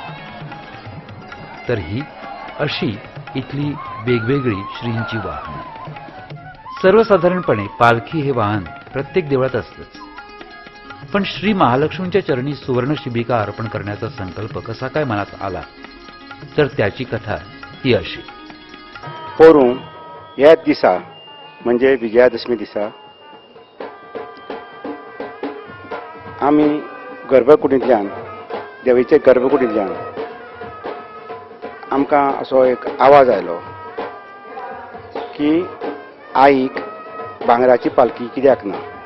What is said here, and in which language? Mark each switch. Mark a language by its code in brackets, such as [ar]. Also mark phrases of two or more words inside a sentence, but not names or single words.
[mr] तर ही अशी इथली वेगवेगळी श्रींची वाहनं. सर्वसाधारणपणे पालखी हे वाहन प्रत्येक देवळात असतंच. पण श्री महालक्ष्मींच्या चरणी सुवर्ण शिबिका अर्पण करण्याचा संकल्प कसा काय मनात आला तर त्याची कथा ती अशी. [kok] पोरूं ह्याच दिसा म्हणजे विजयादशमी दिसा आमी गर्भकुडींतल्यान देवीचे गर्भकुडींतल्यान आमकां असो एक आवाज आयलो की आईक भांगराची पालखी कित्याक ना.